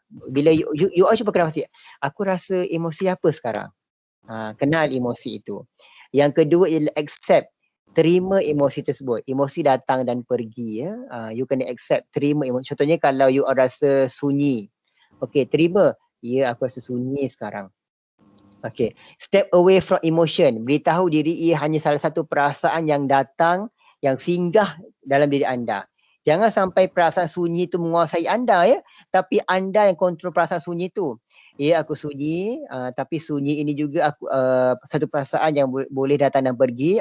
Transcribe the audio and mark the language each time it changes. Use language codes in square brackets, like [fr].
[ms] Bila [en] you all [ms] cuba kenal pasti, aku rasa emosi apa sekarang? Kenal emosi itu. Yang kedua ialah accept, terima emosi tersebut. Emosi datang dan pergi ya. You kena accept, terima emosi. Contohnya kalau you rasa sunyi. Okey, terima. Ya, aku rasa sunyi sekarang. [en] Okey, step away from emotion. [ms] Beritahu diri ia hanya salah satu perasaan yang datang, yang singgah dalam diri anda. Jangan sampai perasaan sunyi itu menguasai anda ya, tapi anda yang kontrol perasaan sunyi itu. Ya, aku sunyi, tapi sunyi ini juga aku satu perasaan yang boleh datang dan pergi.